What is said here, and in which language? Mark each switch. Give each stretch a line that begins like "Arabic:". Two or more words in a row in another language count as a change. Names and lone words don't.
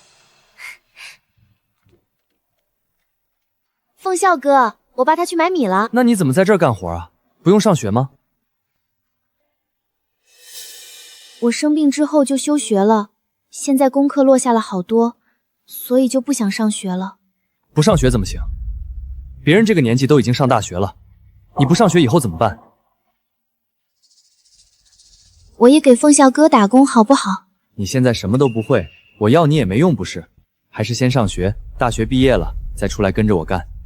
Chinese: 凤笑哥，我爸他去买米了。那你怎么在这儿干活啊？不用上学吗？我生病之后就休学了，现在功課落下了好多，所以就不想上學了。不上學怎麼行？別人這個年紀都已經上大學了，你不上學以後怎麼辦？我也給鳳笑哥打工好不好？你現在什麼都不會，我要你也沒用不是？還是先上學，大學畢業了再出來跟着我幹。